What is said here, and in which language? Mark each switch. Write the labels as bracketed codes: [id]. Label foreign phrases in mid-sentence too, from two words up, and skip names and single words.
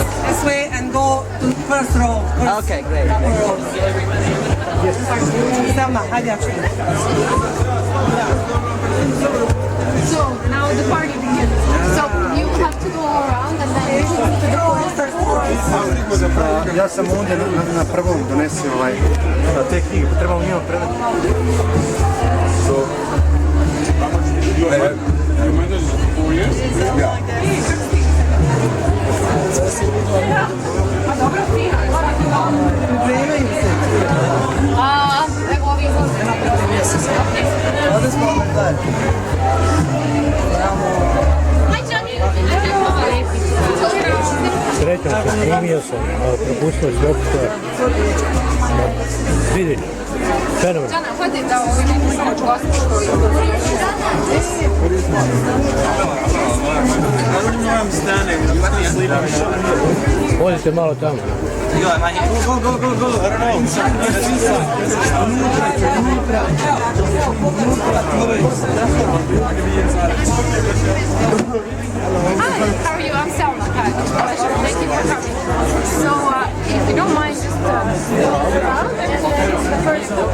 [en] This way and go to first row. Okay, great. [tr] Selma, hadi aç. [en] So now the party begins. So you have to go around and then to the first. [bs] Ja sam ovdje na prvom donesi te knjige, trebamo njima predati. [en] You managed 4 years? Yeah. [bs] Evo ovi Ovdje smo zajedno. Aj, Johnny! Srećom se snimio sam propustio uopšte. Vidi, fenomen. Jana, hodi da vidimo samo gosti koji Odite malo tamo. [en] Hi, how are you? I'm Selma. Hi, it's a pleasure. Thank you for coming. So, if you don't mind, just look around and go to the first door.